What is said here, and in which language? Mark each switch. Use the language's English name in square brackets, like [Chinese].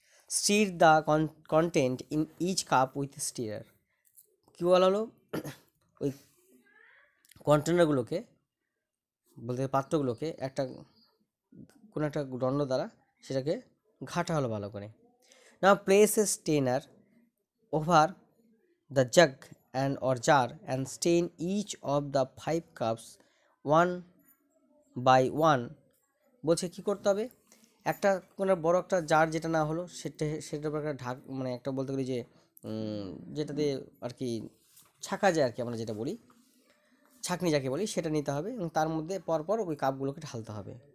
[English] Stir the content in each cup with stirrer. [Bangla] কী বলা হলো, ওই কন্টেনারগুলোকে বলতে পাত্রগুলোকে একটা কোনো একটা দণ্ড দ্বারা সেটাকে ঘাটা হলো ভালো করে। [English] Now place a strainer over the jug and or jar and stain each of the 5 cups 1 by 1। [Bangla] বলছে কী করতে হবে, একটা কোনো বড় একটা জার যেটা না হলো সেটার উপর একটা ঢাক মানে একটা বলতে গেলে যে যেটাতে আর কি ছাকা যায় আর কি, আমরা যেটা বলি ছাঁকনি যাকে বলি, সেটা নিতে হবে এবং তার মধ্যে পরপর ওই কাপগুলোকে ঢালতে হবে।